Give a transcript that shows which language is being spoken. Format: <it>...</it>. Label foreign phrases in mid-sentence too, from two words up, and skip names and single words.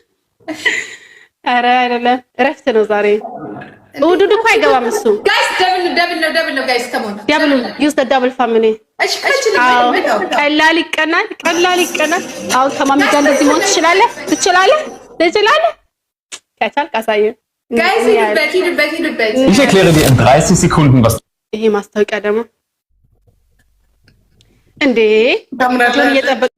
<am>ኧረ አይደለም እረፍት ነው ዛሬ። እሑድ እኮ አይገባም እሱ። ጋይስ ነው</am> <en>guys come on ደብል ዩዝ ዘ ደብል ፋሚሊ</en> <am>እሺ ቀላል ይቀናል አሁን ከማሚ ጋር እንደዚህ መሆን ትችላለህ ከቻልክ አሳየን ጋይስ ሂዱበት</am> <de>Ich erkläre dir in 30 Sekunden was</de> <am>ይሄ ማስታወቂያ ደግሞ እንዴ ጆን እየጠበቀ</am>